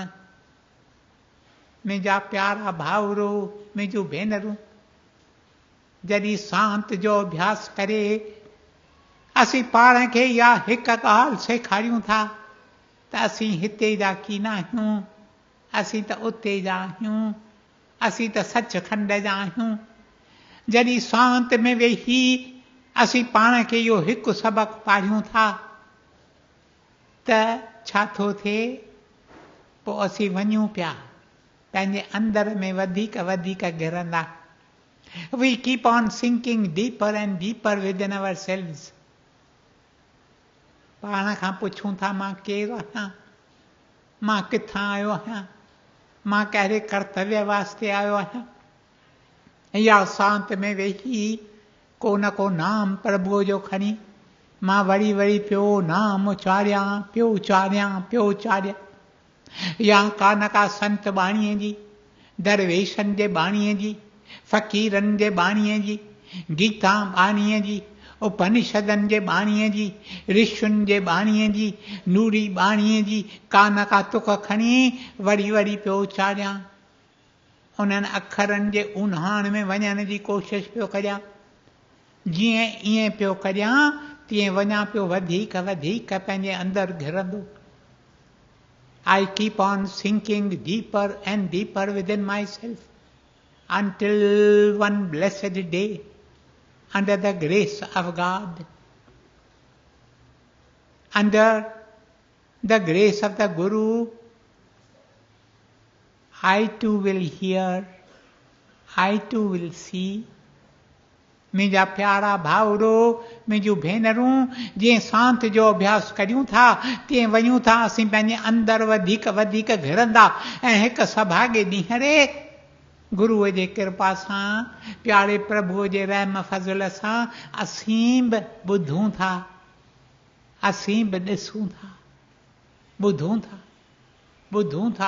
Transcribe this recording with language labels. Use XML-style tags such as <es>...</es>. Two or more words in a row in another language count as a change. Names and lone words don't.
<sd>मुंहिंजा प्यारा भाउरो, मुंहिंजूं भेनरूं, जॾहिं शांत जो अभ्यास करे असीं पाण खे इहा हिकु ॻाल्हि सेखारियूं था त असीं हिते जा कीन आहियूं, असीं त उते जा आहियूं, असीं त सचखंड जा आहियूं। जॾहिं शांत में वेही असीं पाण खे इहो हिकु सबक़ु पाढ़ियूं था त छा थो थिए, पोइ असीं वञूं पिया पंहिंजे अंदर में वधीक वधीक घिरंदा।</sd> <en>We keep on sinking deeper and deeper within ourselves.</en> <sd>पाण खां पुछूं था, मां केरु आहियां, मां किथां आयो आहियां, मां कहिड़े कर्तव्य वास्ते आयो आहियां। या शांत में वेही को न को नाम प्रभुअ जो खणी मां वरी वरी पियो नाम उचारियां, पियो उचारियां, पियो उचारियां। या का न का संत बाणीअ जी, दरवेशनि जे बाणीअ जी, फ़क़ीरनि जे बाणीअ जी, गीता बाणीअ जी, उपनिषदनि जे बाणीअ जी, ऋषियुनि जे बाणीअ जी, नूरी बाणीअ जी का न का तुक खणी वरी वरी पियो उचारियां। उन्हनि अखरनि जे उन्हाण में वञण जी कोशिश पियो करियां। जीअं ईअं पियो करियां तीअं वञा पियो वधीक वधीक पंहिंजे अंदरि घिरंदो।</sd> <en>I keep on sinking deeper and deeper within myself until one blessed day, under the grace of God, under the grace of the Guru, I too will hear, I too will see.</en> <sd>मुंहिंजा प्यारा भाउरो, मुंहिंजूं भेनरूं, जीअं शांत जो अभ्यास करियूं था तीअं वञूं था असीं पंहिंजे अंदरि वधीक वधीक घिरंदा। ऐं हिकु सभागे ॾींहं रे गुरूअ जे कृपा सां, प्यारे प्रभुअ जे रहम फज़ल सां असीं बि ॿुधूं था, असीं बि ॾिसूं था, ॿुधूं था, ॿुधूं था।</sd>